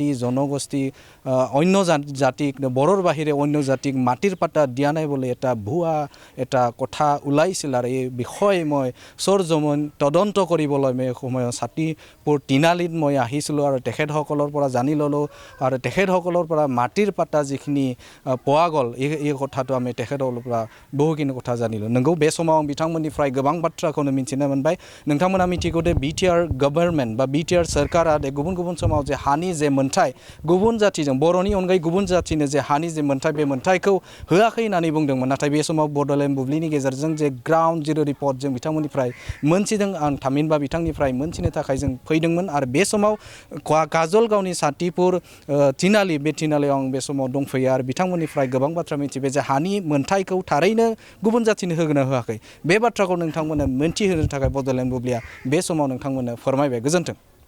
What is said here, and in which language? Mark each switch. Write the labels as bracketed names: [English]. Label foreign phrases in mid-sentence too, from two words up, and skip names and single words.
[Assamese] জনগোষ্ঠী অন্য জাতিক বড়োৰ বাহিৰে অন্য জাতিক মাটিৰ পাটা দিয়া নাই বুলি এটা ভুৱা এটা কথা ওলাইছিল আৰু এই বিষয়ে মই সৰজমিন তদন্ত কৰিবলৈ মই সময়ত ছাতিপুৰ তিনালিত মই আহিছিলোঁ আৰু তেখেতসকলৰ পৰা জানি ল'লোঁ আৰু তেখেতসকলৰ পৰা মাটিৰ পাটা যিখিনি পোৱা গ'ল এই কথাটো আমি তেখেতসকলৰ পৰা বহুখিনি কথা জানিলোঁ [Bodo] नंगौ बे समाव बिथांमोननिफ्राय गोबां बाथ्राखौनो मिथिनो मोनबाय नोंथांमोना मिथिगौ दे BTR गभर्नमेन्ट बा BTR सरकारा गुबुन गुबुन समाव जे हानि जे मोनथाय गुबुन जातिजों बर'नि अनगायै गुबुन जातिनो जे हानि जे मोनथाय बे मोनथायखौ होआखै होननानै बुंदोंमोन नाथाय बे समाव बड'लेण्ड बुब्लिनि गेजेरजों जे [English] ground zero report [Bodo] जों बिथांमोननिफ्राय मोनथिदों आं थामहिनबा बिथांनिफ्राय मोनथिनो थाखाय जों फैदोंमोन आरो बे समाव काजलगावनि सातिपुर तिनालि बे तिनालियाव आं बे समाव दंफैयो आरो बिथांमोननिफ्राय गोबां बाथ्रा मिथिबाय जे हानि मोनथायखौ थारैनो गुबुन जातिनो होगोना होआखै बे बाथ्राखौ नोंथांमोननो मोनथिहोनो थाखाय बड'लेण्ड बुब्लिया बे समाव नोंथांमोननो फोरमायबाय गोजोन्थों